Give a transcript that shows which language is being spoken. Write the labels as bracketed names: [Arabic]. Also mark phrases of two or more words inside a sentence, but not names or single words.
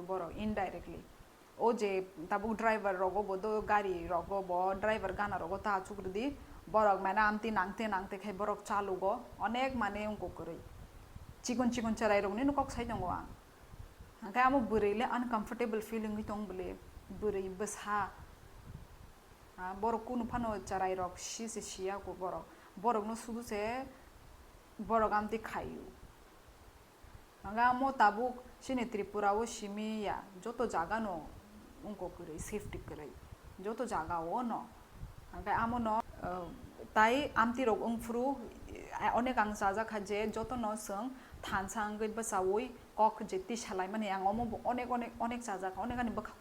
[Kok Borok] बरक इनडाइरेक्टली ओ जे ताबुक ड्राइवर रगो बोदो गाड़ी रगो बो ड्राइवर गाना रगो ता चुग्रदी बरक माने आमती नांगते खाय बरक चालू गो अनेक माने उनको करै चिकन चराय रगनि नकक साइ दंगो आं हंकाय आमो बुरैले [English] uncomfortable feeling [Kok Borok] दं बले बुरै बसा बरक कुनु फानो चराय रक सिया को बरक न सुदुसे बरक आमती खायो hangga amo tabuk sini Tripura o simi ya joto jaga no ungko kere safety kere joto jaga o no hangga amo no tai amti rok ungfru onek ang jaja khaje joto no sung thansang gait basawoi kok jeti salai mane ang omo onek jaja onek ani bakha